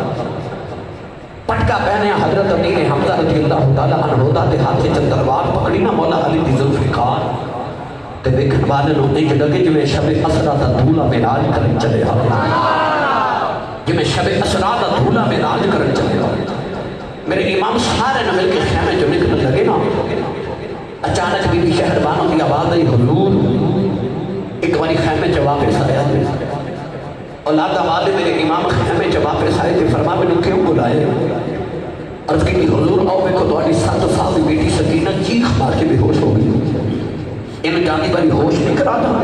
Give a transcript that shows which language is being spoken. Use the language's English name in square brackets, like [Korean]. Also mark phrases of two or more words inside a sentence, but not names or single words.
[Punjabi] پٹکا پہنے حضرت امیر حمزہ رضی اللہ تعالیٰ عنہ دا تے ہاتھ چ تلوار پکڑی نا مولا علی دی ذوالفقار تے ویکھن والے نوں انج لگے جویں شب اسرا دا دھولا معراج کرن چلے ہا جویں شب اسرا دا دھولا معراج کرن چلے ہا میرے امام سارے نے مل کے خیمے جو نکلنے لگے نا اچانک بی بی شہر بانوں [Urdu] کی آواز آئی [Punjabi] حضور ایک باری خیمے چ واپس آیا اولاد والے میرے امام خیمے چ واپس آئے تھے [Urdu] فرما میں نے کیوں بلائے [Punjabi] عرض کی حضور آؤ میں کو تہاڈی 7 سال دی بیٹی سکینہ چیخ مار کے بے ہوش ہو گئی ان جاندی باری ہوش نہیں کرا